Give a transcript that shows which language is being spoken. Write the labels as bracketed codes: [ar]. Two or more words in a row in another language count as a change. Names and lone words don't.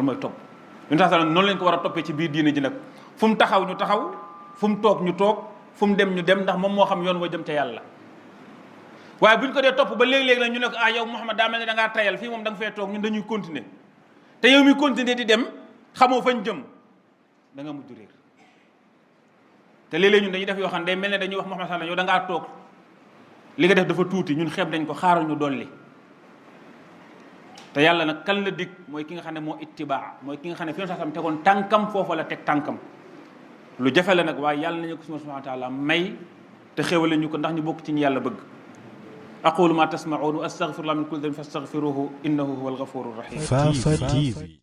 [wo] mooy topp ñun tax noonu lañ ko war a toppee ci biir diine ji nag fu mu taxaw ñu taxaw fu mu toog ñu toog fu mu dem ñu dem ndax moom moo xam yoon wa jëm ca yàlla waaye bu ñu ko dee topp ba léeg-léeg nag ñu ne ko yow Muhammad daa mel ne da ngaa tayal fii moom da nga fee toog ñun dañuy continuer te yow mi continuer di dem xamoo fañ jëm da nga mujj réer te léeg-léeg ñun dañuy def yoo xam ne day mel ne dañuy wax Muhammad sallallahu yow da ngaa toog li nga def dafa tuuti ñun xeeb dañ ko xaaral ñu dolli te yàlla nag kan la dig mooy ki nga xam ne moo ittibaa mooy ki nga xam ne fi yoon sax tegoon tànkam foofa la teg tànkam lu jafe la nag waaye yàlla nañu ko [ar] سبحانه وتعالى [wo] may te xéwale ñu ko ndax ñu bokk ci ñu yàlla bëgg [ar] أقول ما تسمعون وأستغفر الله من كل ذنب فاستغفروه إنه هو الغفور الرحيم. [wo] Fafa TV